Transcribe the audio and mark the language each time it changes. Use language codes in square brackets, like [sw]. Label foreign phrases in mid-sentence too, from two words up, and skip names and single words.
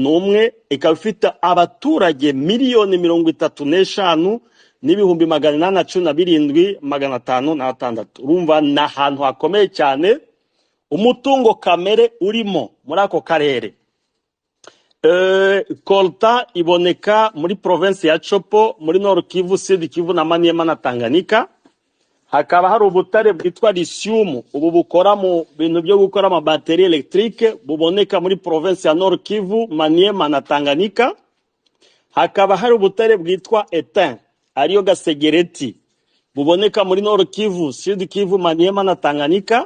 [rw] Ikaba ifite abaturage miliyoni 35 n'ibihumbi 817,506. urumva ni ahantu hakomeye cyane umutungo kamere urimo muri ako karere. Coltan iboneka muri province ya Chopo, muri Nord Kivu, Sud Kivu na Maniema na Tanganyika. Hakaba hari ubutare bwitwa lithium, ubu bukora mu bintu byo gukora amabateri electrique, buboneka muri province ya Nord Kivu, Maniema na Tanganyika. Hakaba hari ubutare bwitwa étain, ariyo gasegereti, buboneka muri Nord Kivu, Sud Kivu, Maniema na Tanganyika.